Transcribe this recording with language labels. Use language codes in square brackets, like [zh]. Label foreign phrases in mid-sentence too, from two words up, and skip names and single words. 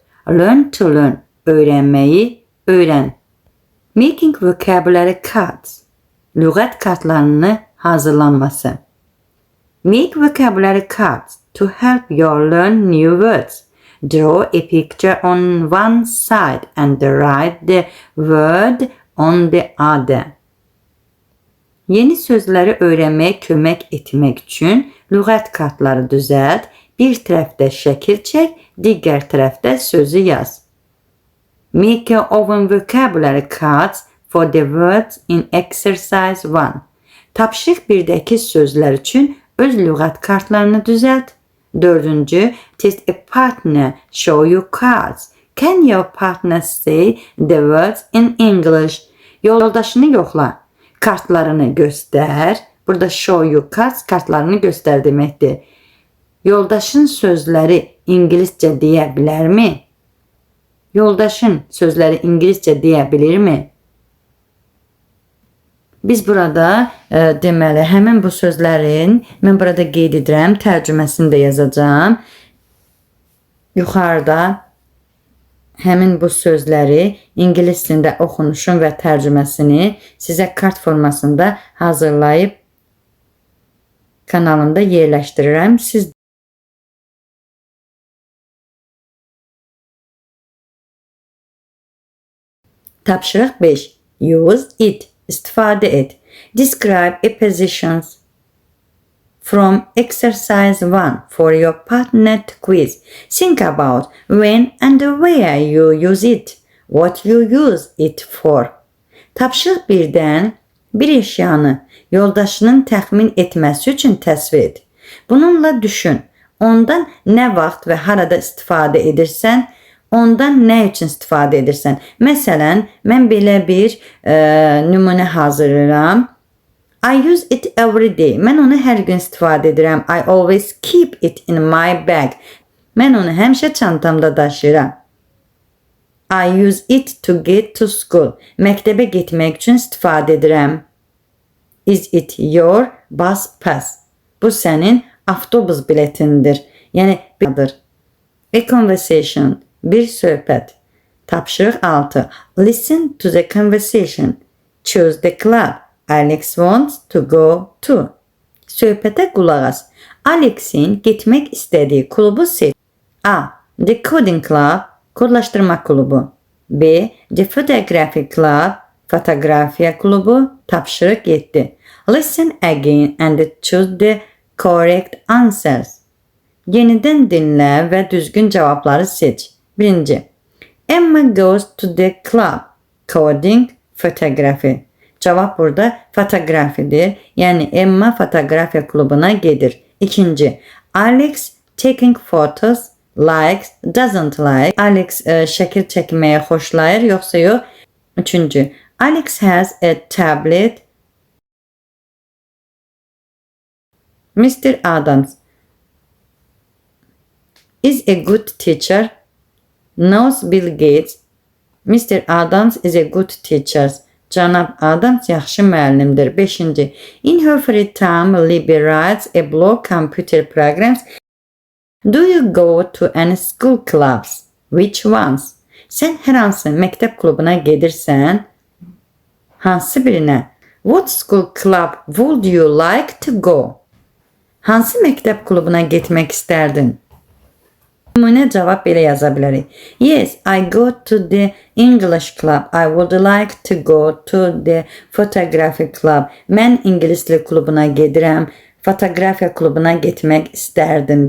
[en] Learn to learn. [az] Öyrənməyi öyrən. [en] Making vocabulary cards. [az] Lüğət kartlarını hazırlanması. [en] Make vocabulary cards to help you learn new words. Draw a picture on one side and write the word on the other. [az] Yeni sözləri öyrənməyə kömək etmək üçün lüğət kartları düzəlt. Bir tərəfdə şəkil çək, digər tərəfdə sözü yaz. [en] Make your own vocabulary cards for the words in exercise 1. [az] Tapşırıq 1-dəki sözlər üçün öz lüğət kartlarını düzəlt. [en] 4. Test a partner. Show you cards. Can your partner say the words in English? [az] Yoldaşını yoxla. Kartlarını göstər. Burada [en] show you cards [az] kartlarını göstər deməkdir. Yoldaşın sözləri ingiliscə deyə bilərmi? Yoldaşın sözləri ingiliscə deyə bilirmi? Biz burada deməli həmin bu sözlərin mən burada qeyd edirəm, tərcüməsini də yazacağam. Yuxarıda həmin bu sözləri ingilis dilində oxunuşun və tərcüməsini sizə kart formasında hazırlayıb kanalımda yerləşdirirəm. Siz Tapşırıq 5. [en] Use it. [az] İstifadə et. [en] Describe a positions from exercise 1 for your partner quiz. Think about when and where you use it. What you use it for. [az] Tapşırıq 1-dən bir əşyanı yoldaşının təxmin etməsi üçün təsvir et. Bununla düşün. Ondan nə vaxt və harada istifadə edirsən, Ondan nə üçün istifadə edirsən? Məsələn, mən belə bir nümunə hazırlayıram. [en] I use it every day. [az] Mən onu hər gün istifadə edirəm. [en] I always keep it in my bag. [az] Mən onu həmişə çantamda daşıyıram. [en] I use it to get to school. [az] Məktəbə getmək üçün istifadə edirəm. [en] Is it your bus pass? [az] Bu sənin avtobus biletindir. Yəni bir [en] A conversation, [az] bir söhbət. Tapşırıq 6. Listen to the conversation. Choose the club Alex wants to go to. Söhbətə qulaq as. Alex'in getmək istədiyi klubu seç. A. [en] The Coding Club, [az] kodlaşdırma klubu. [en] B. The Photography Club, [az] fotoğrafiya klubu. Tapşırıq 7. [en] Listen again and choose the correct answers. [az] Yenidən dinlə və düzgün cavabları seç. [en] 1. Emma goes to the club. Coding, photography. [az] Cavab burada fotoğrafidir. Yəni Emma fotoğrafiya klubuna gedir. 2. [en] Alex taking photos, likes, doesn't like. [az] Alex şəkil çəkməyə xoşlayır, yoxsa yox? 3. [en] Alex has a tablet. Mr. Adams is a good teacher. Knows Bill Gates. Mr. Adams is a good teacher. [az] Cənab Adams yaxşı müəllimdir. 5. [en] In her free time, Libby writes a blog computer programs. Do you go to any school clubs? Which ones? [az] Sən hər hansı məktəb klubuna gedirsən? Hansı birinə? [en] What school club would you like to go? [az] Hansı məktəb klubuna getmək istərdin? Nümunə cavab belə yaza bilərik. [en] Yes, I go to the English club. I would like to go to the photography club. [az] Mən ingilis dili klubuna gedirəm. Fotoğrafiya klubuna getmək istərdim.